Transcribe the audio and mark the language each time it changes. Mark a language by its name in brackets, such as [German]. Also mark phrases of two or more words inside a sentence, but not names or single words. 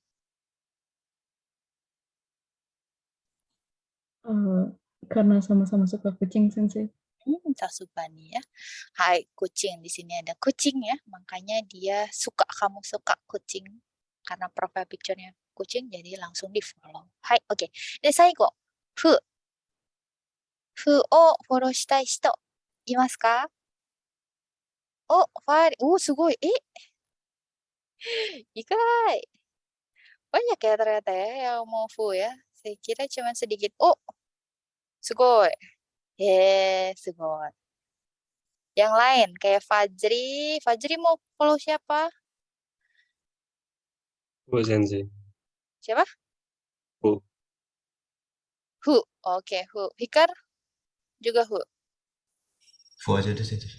[Indonesian] Karena sama-sama suka kucing, Sensei. Sasubani ya. Hai, kucing. Di sini ada kucing ya. Makanya dia kamu suka kucing. Karena [English] profile picture- [Indonesian] nya kucing, jadi langsung di-follow. Hai, oke. [Japanese] で、最後。フーをフォローしたい人いますか? Fari. Sugoi. Ikai. [Indonesian] Banyak ya ternyata ya yang mau Fu ya. Saya kira cuma sedikit. [Japanese] Sugoi. すごい。 [Indonesian] Yang lain kayak Fajri. Fajri mau follow siapa? Bu Sensei. Siapa? Bu. Hu. Oke, Hu. Hikar juga Hu. Fu aja deh Sensei.